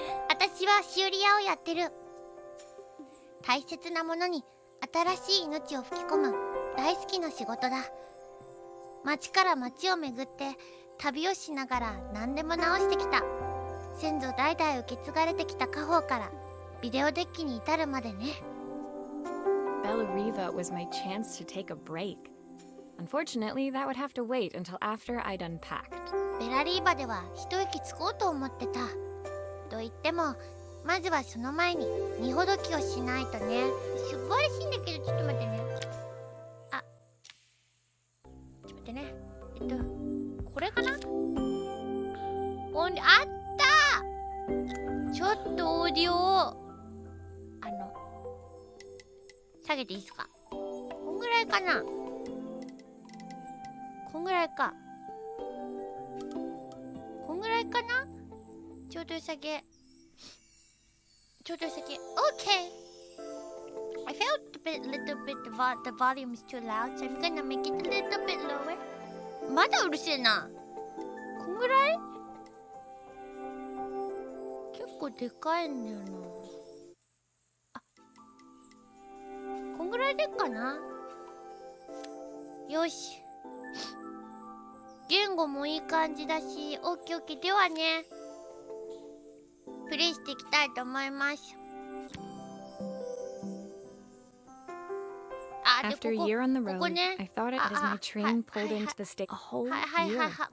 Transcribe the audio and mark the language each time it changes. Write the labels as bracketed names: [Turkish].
[Japanese] 私は修理屋をやってる。大切なものに新しい命を吹き込む大好きな仕事だ。町から町を巡って旅をしながら何でも直してきた。先祖代々受け継がれてきた家宝からビデオデッキに至るまでね。 [English] Bellariva was my chance to take a break. Unfortunately, that would have to wait until after I'd unpacked. [Japanese] ベラリーバでは一息つこうと思ってた。と言っても、まずはその前に荷ほどきをしないとね。素晴らしいんだけど、ちょっと待ってね。あ、ちょっと待ってね。これかな。あったちょっとオーディオを下げていいですか。こんぐらいかな。こんぐらいか。こんぐらいかな。ちょうど下げ。ちょうど下げ。OK! [English] I felt little bit the volume is too loud, so I'm gonna make it a little bit lower. [Japanese] まだうるせえな。こんぐらい結構でかいんだよな。あ、こんぐらいでっかな。よし。言語もいい感じだし、オッケーオッケー。ではね、プレイしていきたいと思います。 [English] After a year on the road, I thought it as my train pulled into the station. A whole year.